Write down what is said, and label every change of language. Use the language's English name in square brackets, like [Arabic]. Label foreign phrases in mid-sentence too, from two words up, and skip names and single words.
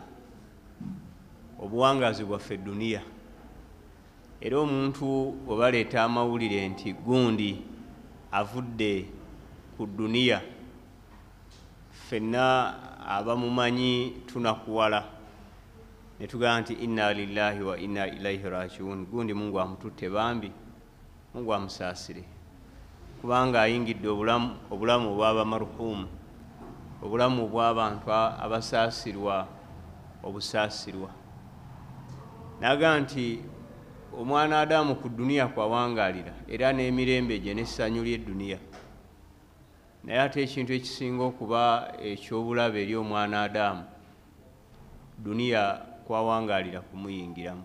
[Ganda] Obuwangazi bwaffe duniya. Era omuntu bwe baleeta amawulire nti gundi avudde ku duniya, ffenna abamumanyi tunakuwala ne tugamba nti [Arabic] إنا لله وإنا إليه راجعون. [Ganda] Gundi Mungu amututte bambi, Mungu amusaasire, kubanga ayingidde obulamu obw'aba maruhumu, obulamu obw'abantu abasaasirwa obusaasirwa. Naga nti omwana Adamu ku duniya kwawangalira era n'emirembe gye n'essanyu ly'edduniya, naye ate ekintu ekisinga okuba eky'obulabe eri omwana Adamu, duniya kwawangalira kumuyingiramu.